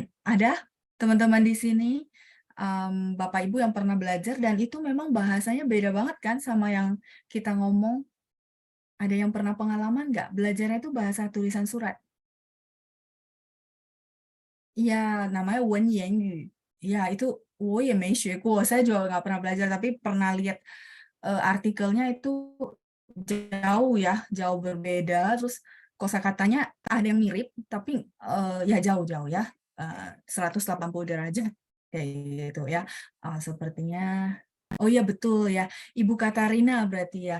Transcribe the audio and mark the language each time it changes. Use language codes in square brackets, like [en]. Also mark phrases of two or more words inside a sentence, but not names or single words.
[id] Ada teman-teman di sini, Bapak Ibu yang pernah belajar, dan itu memang bahasanya beda banget kan sama yang kita ngomong. Ada yang pernah pengalaman nggak belajarnya itu bahasa tulisan surat? Iya, namanya 文言语. Ya, itu [zh] 我也没学过, [id] saya juga nggak pernah belajar, tapi pernah lihat artikelnya itu jauh ya, jauh berbeda. Terus kosakatanya ada yang mirip, tapi ya jauh-jauh ya, 180 derajat kayak gitu ya. Sepertinya, oh iya betul ya, Ibu Katarina berarti ya.